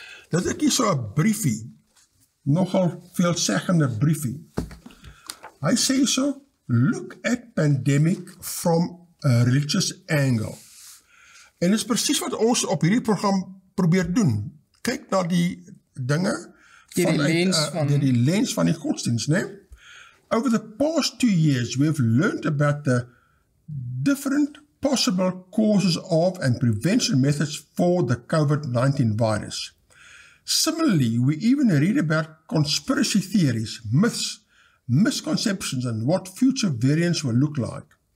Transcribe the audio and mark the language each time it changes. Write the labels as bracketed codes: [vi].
[af] Dat ek hier so 'n briefie, nogal veelzeggende briefie. Hy sê so, [en] look at pandemic from a religious angle. [af] En dit is presies wat ons op hierdie program probeer doen. Kyk na die dinge deur die lens van die godsdiens, né? [en] Over the past 2 years, we have learned about the different possible causes of and prevention methods for the COVID-19 virus. Similarly, we even read about conspiracy theories, myths, misconceptions, and what future variants will look like.